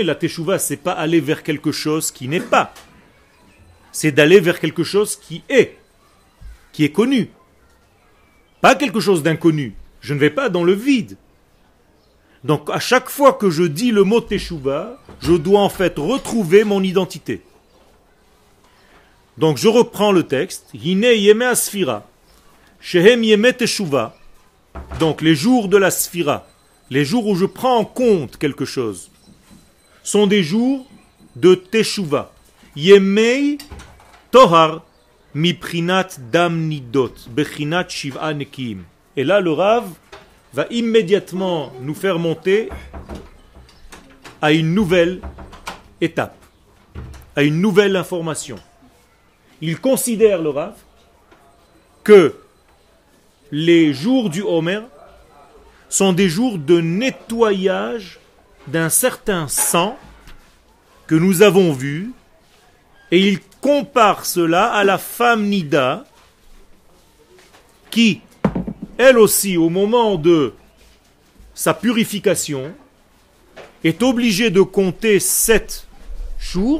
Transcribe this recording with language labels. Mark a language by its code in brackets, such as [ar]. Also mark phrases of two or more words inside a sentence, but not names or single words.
[fr] La Teshuvah, c'est pas aller vers quelque chose qui n'est pas. C'est d'aller vers quelque chose qui est connu. Pas quelque chose d'inconnu. Je ne vais pas dans le vide. Donc à chaque fois que je dis le mot Teshuvah, je dois en fait retrouver mon identité. Donc je reprends le texte. [he] הנה ימי הספירה, שהם ימי תשובה. [fr] Donc les jours de la sphira, les jours où je prends en compte quelque chose, sont des jours de Teshuvah. [he] ימי טוהר מפרינת דם נידות, בחינת שבעה נקיים. [fr] Et là le Rav va immédiatement nous faire monter à une nouvelle étape, à une nouvelle information. Il considère, le Rav, que les jours du Homer sont des jours de nettoyage d'un certain sang que nous avons vu, et il compare cela à la femme Nida qui, elle aussi, au moment de sa purification, est obligée de compter 7 jours.